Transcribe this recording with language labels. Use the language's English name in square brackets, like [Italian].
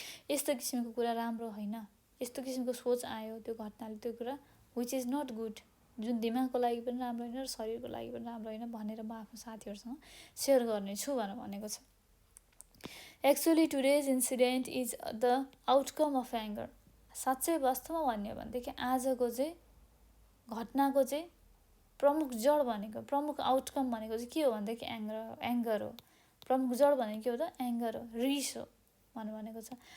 [Nepali] यस्तो किसिमको कुरा राम्रो हैन, यस्तो किसिमको सोच आयो त्यो घटनाले, त्यो कुरा [English] which is not good, [Nepali] जुन दिमागको लागि पनि राम्रो होइन र शरीरको लागि पनि राम्रो होइन भनेर म आफ्नो साथीहरूसँग सेयर गर्नेछु भनेर भनेको छ। [English] Actually today's incident is the outcome of anger. [Nepali] साँच्चै वास्तवमा भन्ने हो भनेदेखि आजको चाहिँ घटनाको चाहिँ प्रमुख जड भनेको, प्रमुख आउटकम भनेको चाहिँ के हो भनेदेखि एङ्गर हो। प्रमुख जड भनेको के हो त, एङ्गर हो, रिस हो भनेको छ।